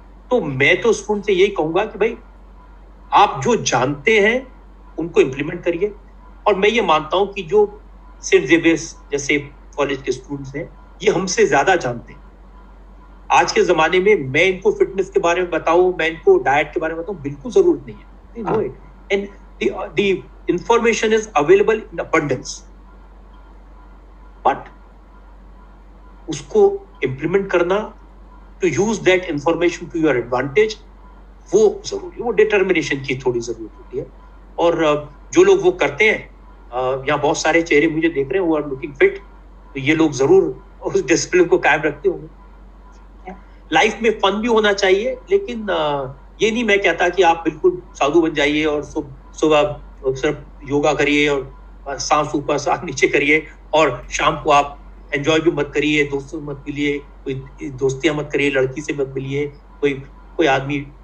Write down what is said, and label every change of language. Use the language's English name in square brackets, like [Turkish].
[Hindi] तो मैं तो स्टूडेंट से यही कहूंगा कि भाई आप जो जानते हैं उनको इंप्लीमेंट करिए। और मैं ये मानता हूं कि जो सेंट जेवियर्स जैसे कॉलेज के स्टूडेंट्स हैं, ये हमसे ज्यादा जानते हैं। आज के जमाने में मैं इनको फिटनेस के बारे में बताऊं, मैं इनको डाइट के बारे में बताऊं, बिल्कुल जरूरत नहीं है। [English] They know it. And the information is available in abundance, but [Hindi] उसको implement करना, [English] to use that information to your advantage, [Hindi] वो जरूरी है। वो डिटर्मिनेशन की थोड़ी जरूरत होती है। और जो लोग वो करते हैं, यहाँ बहुत सारे चेहरे मुझे देख रहे हैं, [English] वो are looking fit, [Hindi] तो ये लोग जरूर उस डिसिप्लिन को कायम रखते होंगे। लाइफ में फन भी होना चाहिए, लेकिन ये नहीं मैं कहता कि आप बिल्कुल साधु बन जाइए और सुबह सिर्फ योगा करिए और सांस ऊपर सांस नीचे करिए, और शाम को आप एंजॉय भी मत करिए, दोस्तों मत मिलिए, कोई दोस्तियां मत करिए, लड़की से मत मिलिए, कोई आदमी।